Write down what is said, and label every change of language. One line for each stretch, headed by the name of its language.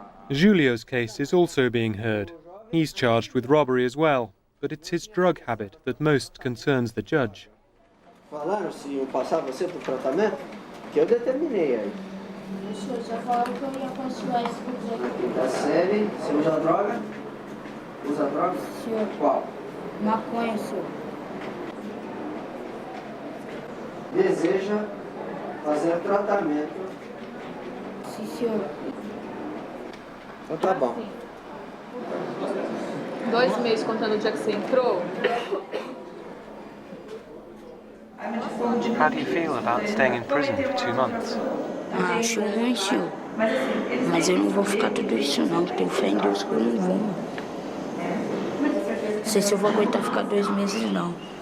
English: Julio's case is also being heard. He's charged with robbery as well, but it's his drug habit that most concerns the judge.
Portuguese: Falaram se iam passar você para o tratamento? Que eu determinei aí. O senhor já falaram que eu ia continuar estudando. Na quinta série, você usa droga? Usa droga? Senhor. Qual? Maconha, senhor. Deseja fazer tratamento? Sim, senhor. Então tá bom. 2 meses contando o dia que você entrou?
English: How do you feel about staying in prison for 2 months?
Portuguese: Acho ruim, senhor. Mas eu não vou ficar tudo isso, não. Tenho fé em Deus que eu não vou. Não sei se eu vou aguentar ficar 2 meses, não.